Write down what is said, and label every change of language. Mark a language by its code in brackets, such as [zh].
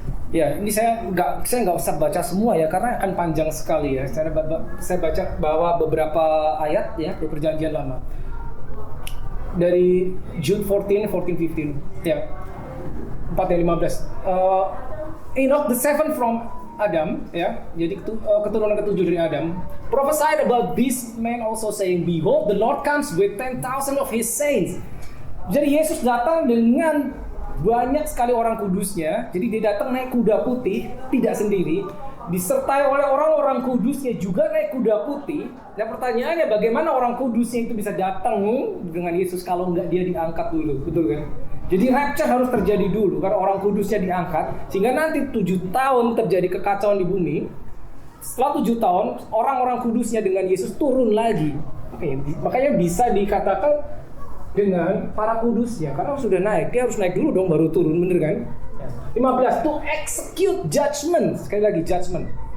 [id] Ya, ini saya nggak usah baca semua ya karena akan panjang sekali ya. Saya baca bahwa beberapa ayat ya di Perjanjian Lama. Dari Jude 14-15 ya 4-15 [en] Enoch the seventh from Adam [id] ya, jadi keturunan ketujuh dari Adam, [en] prophesied about this man also saying, behold the Lord comes with 10,000 of his saints. [id] Jadi Yesus datang dengan banyak sekali orang kudusnya. Jadi dia datang naik kuda putih, tidak sendiri, disertai oleh orang-orang kudusnya juga naik kuda putih. Nah pertanyaannya, bagaimana orang kudusnya itu bisa datang dengan Yesus kalau nggak dia diangkat dulu, betul kan? Jadi rapture harus terjadi dulu karena orang kudusnya diangkat, sehingga nanti 7 tahun terjadi kekacauan di bumi. Setelah 7 tahun, orang-orang kudusnya dengan Yesus turun lagi. Makanya bisa dikatakan dengan para kudusnya, karena sudah naik, dia harus naik dulu dong baru turun, bener kan? [en] 15, to execute judgment, [id] sekali lagi [en] judgment.